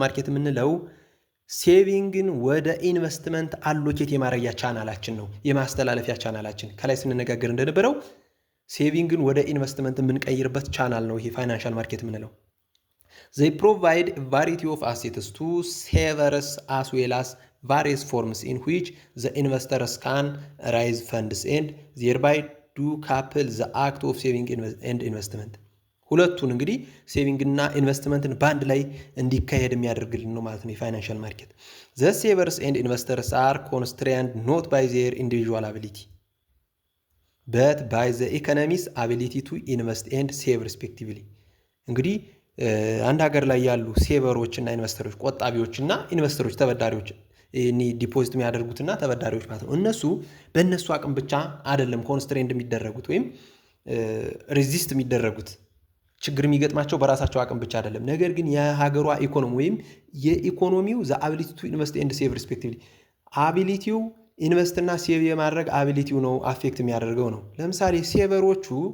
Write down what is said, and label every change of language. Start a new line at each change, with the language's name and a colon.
Amharic: የምንለው ሴቪንግን ወደ ኢንቨስትመንት አሎኬት የማድረጊያ ቻናላችን ነው፣ የማስተላለፊያ ቻናላችን። ከላይ ስንነጋገር እንደነበረው ሴቪንግን ወደ ኢንቨስትመንት የምንቀይርበት ቻናል ነው ይሄ ፋይናንሻል ማርኬት የምንለው።
English: They provide a variety of assets to savers as well as various forms in which the investors can raise funds and thereby do couple the act of saving and investment.
Amharic: ሁለቱን እንግዲህ ሴቪንግ እና ኢንቨስትመንትን በአንድ ላይ እንዲካሄድ የሚያደርግልን ነው ማለት ነው የፋይናንሻል ማርኬት።
English: The savers and investors are constrained not by their individual ability but by the economy's ability to invest and save respectively.
Amharic: እንግዲህ አንድ ሀገር ላይ ያሉ ሴቨሮች እና ኢንቨስተሮች፣ ቆጣቢዎች እና ኢንቨስተሮች፣ ተበዳሪዎች፣ ዲፖዚት የሚያደርጉትና ተበዳሪዎች ማለት ነው። እነሱ በእነሱ አቅም ብቻ አይደለም ኮንስትሬንድ የሚደረጉት ወይም ሬዚስት የሚደረጉት፣ ችግር የሚገጥማቸው በራሳቸው አቅም ብቻ አይደለም። ነገር ግን የሀገሯ ኢኮኖሚ ወይም የኢኮኖሚው
English: ዘ አቢሊቲ ቱ ኢንቨስት ኤንድ ሴቭ ሪስፔክቲቭሊ፣
Amharic: አቢሊቲው ኢንቨስት እና ሴቭ የማድረግ አቢሊቲው ነው አፌክት የሚያደርገው ነው። ለምሳሌ ሴቨሮቹ